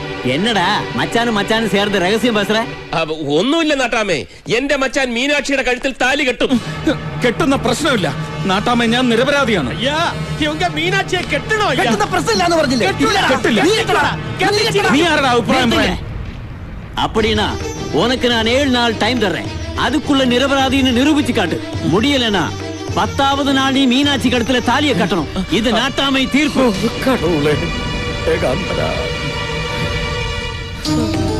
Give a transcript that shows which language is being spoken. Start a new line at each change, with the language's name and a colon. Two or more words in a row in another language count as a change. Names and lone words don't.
Malayalam: എന്നടാ മച്ചാനും ചേർന്ന് രഹസ്യം പേசுற? ഒന്നുമില്ല നാട്ടാമേ, എന്റെ മച്ചാൻ മീനാക്ഷിയുടെ കഴുത്തിൽ താലി കെട്ടും. കെട്ടുന്ന പ്രശ്നമില്ല നാട്ടാമേ, ഞാൻ നിരപരാധിയാണ്. മീനാക്ഷിയെ കെട്ടണോ? കെട്ടുന്ന പ്രശ്നമില്ലാന്ന് പറഞ്ഞില്ലേ? കെട്ടില്ല. നീ കെട്ടടാ. നീ കെട്ടടാ. നീ ആരുടെ അഭിപ്രായം പറയാൻ?
Tamil: அப்படினா உனக்கு நான் 7 நாள் டைம் தர்றேன். அதுக்குள்ள நிரபராதின்னு நிரூபிச்சு காட்டு. முடியலனா 10வது நாள் நீ மீனாட்சி கழுத்துல தாலியை கட்டணும். இது நாட்டாமை தீர்ப்பு. கடவுளே.